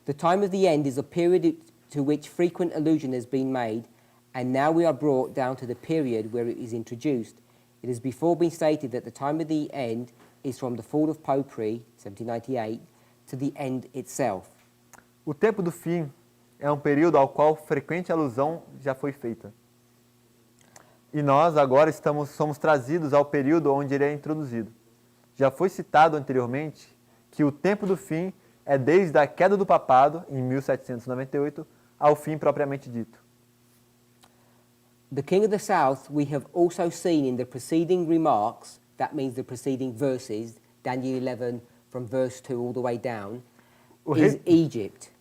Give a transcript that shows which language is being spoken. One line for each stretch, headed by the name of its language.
English: The time of the end is a period to which frequent allusion has been made, and now we are brought down to the period where it is introduced. It has before been stated that the time of the end is from the fall of Popery, 1798, to the end itself.
Portuguese: O tempo do fim é um período ao qual frequente alusão já foi feita. E nós agora somos trazidos ao período onde ele é introduzido. Já foi citado anteriormente que o tempo do fim é desde a queda do papado, em 1798, ao fim propriamente dito.
English: The king of the south we have also seen in the preceding remarks, that means the preceding verses, Daniel 11 from verse 2 all the way down, is Egypt.